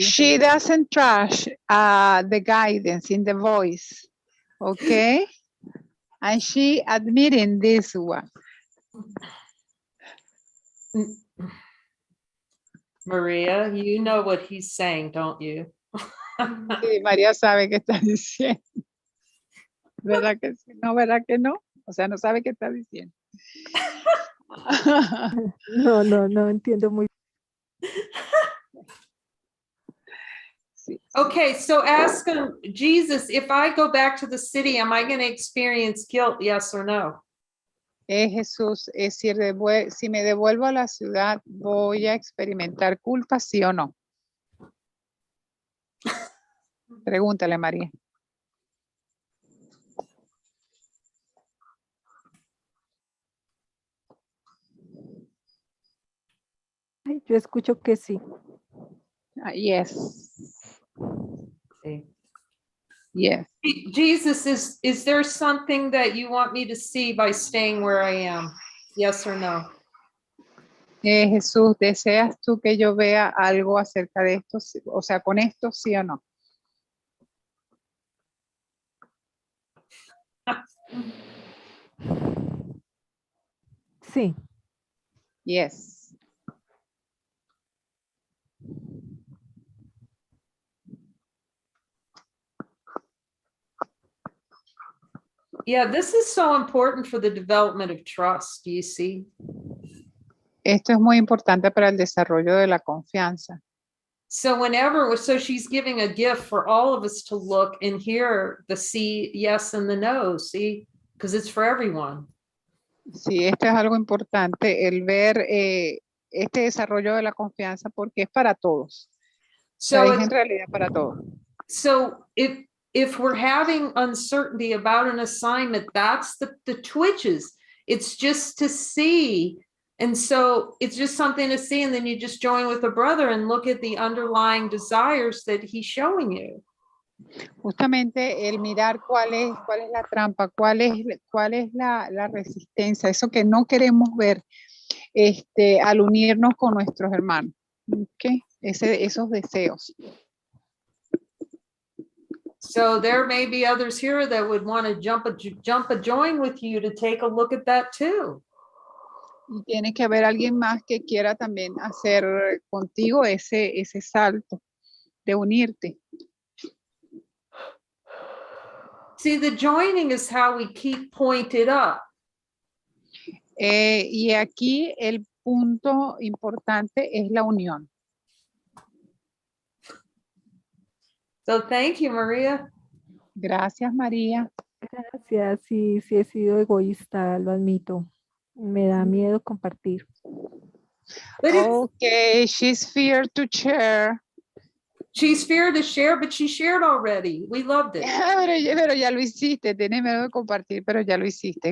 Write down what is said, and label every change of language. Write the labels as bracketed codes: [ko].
[en] She doesn't trust the guidance in the voice, okay? And she admitting this one. Maria, you know what he's saying, don't you? [es] Sí, María sabe qué está diciendo. ¿Verdad que sí? No, ¿verdad que no? O sea, no sabe qué está diciendo. No entiendo muy Sí. [en] Okay, so ask him, Jesus, if I go back to the city, am I going to experience guilt? Yes or no? [es] Jesús, si me devuelvo a la ciudad, ¿voy a experimentar culpa, sí o no? Pregúntale, María. Yo escucho que sí. [en] Yes. [es] Sí. [en] Yes. Jesus, is there something that you want me to see by staying where I am? Yes or no? [es] Jesús, ¿deseas tú que yo vea algo acerca de esto? O sea, con esto, sí o no? Sí. [en] Yes. Yeah, this is so important for the development of trust, do you see? [es] Esto es muy importante para el desarrollo de la confianza. [en] So she's giving a gift for all of us to look and hear the sí, yes, and the no, see? Because it's for everyone. [es] Sí, esto es algo importante, el ver este desarrollo de la confianza porque es para todos. [en] So [es] es en realidad para todos. [en] So if we're having uncertainty about an assignment, that's the twitches. It's just to see And so it's just something to see, and then you just join with a brother and look at the underlying desires that he's showing you. [es] Justamente el mirar cuál es la trampa, cuál es la resistencia, eso que no queremos ver al unirnos con nuestros hermanos. ¿Okay? Esos deseos. [en] So there may be others here that would want to jump a join with you to take a look at that too. [es] Y tiene que haber alguien más que quiera también hacer contigo ese salto de unirte. [en] See, the joining is how we keep pointed up. [es] Y aquí el punto importante es la unión. [en] So thank you, Maria. [es] Gracias, María. Gracias, sí he sido egoísta, lo admito. Me da miedo compartir. [en] Okay, she's feared to share. She's feared to share, but she shared already. We loved it. [es] Pero ya lo hiciste, tienes miedo de compartir, pero ya lo hiciste.